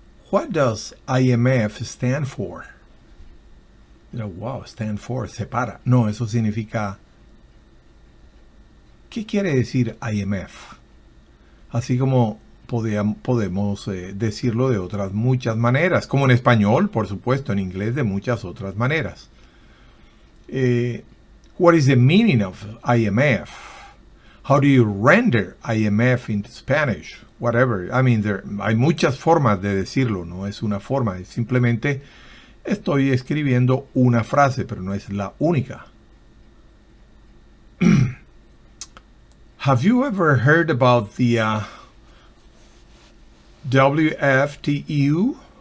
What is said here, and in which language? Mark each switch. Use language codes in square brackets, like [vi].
[en] What does IMF stand for? Wow, stand for, separa. [es] No, eso significa... ¿Qué quiere decir IMF? Así como podemos decirlo de otras muchas maneras, como en español, por supuesto, en inglés de muchas otras maneras. [en] What is the meaning of IMF? How do you render IMF into Spanish? Whatever. I mean, [es] hay muchas formas de decirlo, no es una forma, es simplemente estoy escribiendo una frase, pero no es la única. [en] Have you ever heard about the WFTU?